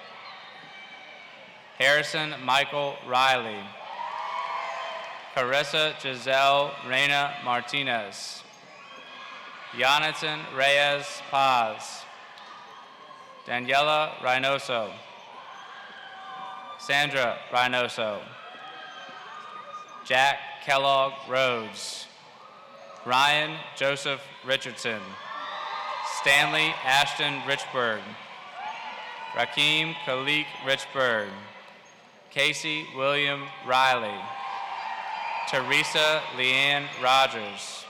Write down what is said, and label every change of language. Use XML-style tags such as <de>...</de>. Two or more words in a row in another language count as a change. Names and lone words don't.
<en>Harrison Michael Riley. Carissa Giselle Reina Martinez. Jonathan Reyes Paz. Daniela Reynoso. Sandra Reynoso. Jack Kellogg Rhodes. Ryan Joseph Richardson. Stanley Ashton Richburg. Rakeem Khalik Richburg. Casey William Riley. Teresa Leanne Rogers.</en>